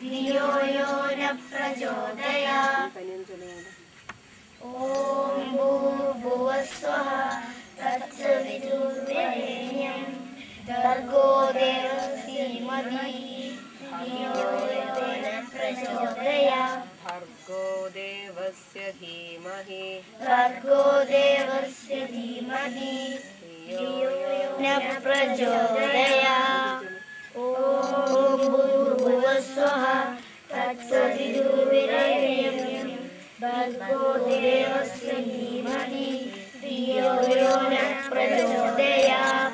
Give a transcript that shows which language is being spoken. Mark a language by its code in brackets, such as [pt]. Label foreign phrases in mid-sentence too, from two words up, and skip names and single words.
[sa] धियो यो नः प्रचोदयात् ॐ भूर्भुवः स्वः तत्सवितुर्वरेण्यं भर्गो देवस्य धीमहि धियो यो नः प्रचोदयात् भर्गो देवस्य धीमहि भर्गो देवस्य धीमहि धियो यो नः प्रचोदयात् ॐ भूर्भुवः स्वः തത്സവിതുർവരേണ്യം ഭർഗോ ദേവസ്യ ധീമഹി ധിയോ യോ നഃ പ്രചോദയാത്.